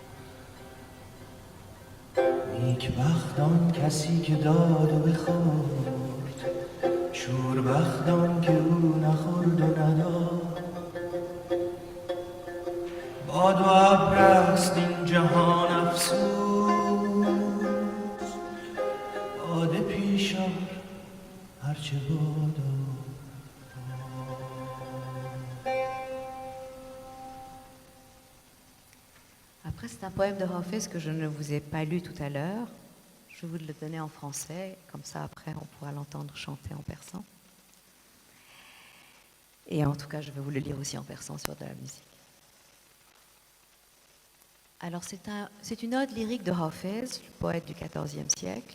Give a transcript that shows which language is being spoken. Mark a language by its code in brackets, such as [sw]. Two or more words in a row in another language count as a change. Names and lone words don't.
[fa] نیک بخت آن کسی که داد و بخورد شور بخت آن که او نخورد و نداد باد و ابر است این جهان افسوس باد پیشار هرچه بادا [fr] C'est un poème de Hafez que je ne vous ai pas lu tout à l'heure. Je vais vous le donner en français, comme ça après on pourra l'entendre chanter en persan. Et en tout cas, je vais vous le lire aussi en persan sur de la musique. Alors c'est une ode lyrique de Hafez, le poète du XIVe siècle.